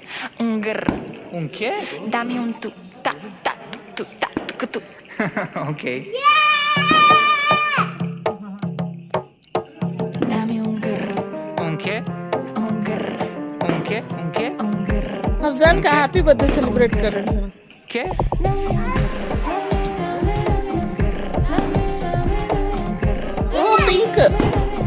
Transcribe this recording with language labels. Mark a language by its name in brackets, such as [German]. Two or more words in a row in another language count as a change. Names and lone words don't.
[Spanish] un grr. ¿Un qué? Dame un tu, ta, ta, tu, ta, tu, tu. Ok. Dame un grr, ¿Un qué? un grr, ¿Un qué? ¿Un qué? un grr. [Hindi] अफजान का [English] happy birthday [Hindi] सेलिब्रेट कर रहे हैं [Spanish] ¿Qué? [Hindi] ओ पिंक